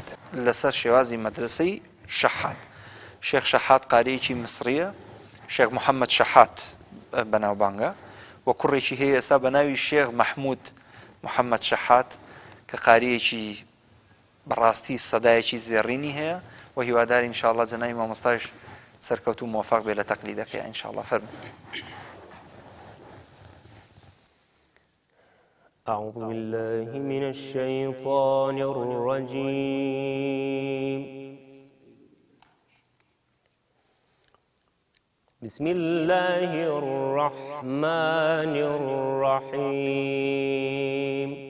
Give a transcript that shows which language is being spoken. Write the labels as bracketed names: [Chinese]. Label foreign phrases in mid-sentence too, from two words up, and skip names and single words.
[Central Kurdish] لەسەر شێوازی مەدرسەی شەحات. شێخ شەحات قاریەکی مسریە، شێخ محەممەد شەحات بەناوبانگە و کوڕێکی هەیە ئێستا بە ناوی شێخ مەحموود محەممەد شەحات کە قاریەکی بەڕاستی سەدایەکی زێڕینی هەیە و هیواداری ئینشاءڵڵا جەنابی مامۆستاش سەرکەوتو موفق بێ لە تەقلیدەکەی ئینشاءڵڵا. فەرموو. [Arabic] أعوذ بالله من الشيطان الرجيم. بسم الله الرحمن الرحيم.